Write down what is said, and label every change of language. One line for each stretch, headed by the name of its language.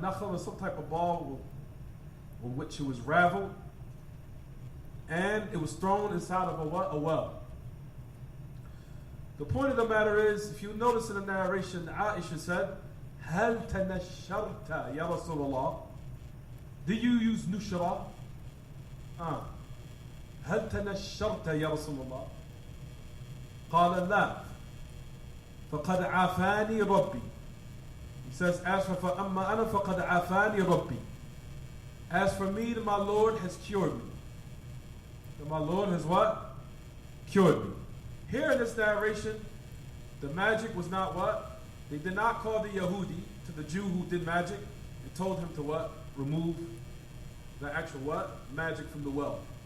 English: Nakhal, or some type of ball with which it was raveled, and it was thrown inside of a what? A well. The point of the matter is, if you notice in the narration, Aisha said,
Arabic: هل تنشرت يا رسول الله?
English: Do you use nushra?
Arabic: هل تنشرت يا رسول الله؟ قال لا فقد عافاني ربي.
English: He says, as for
Arabic: فأما أنا فقد عافاني ربي.
English: As for me, my Lord has cured me. So my Lord has what? Cured me. Here in this narration, the magic was not what? They did not call the Yahudi to the Jew who did magic and told him to what? Remove the actual what? Magic from the well.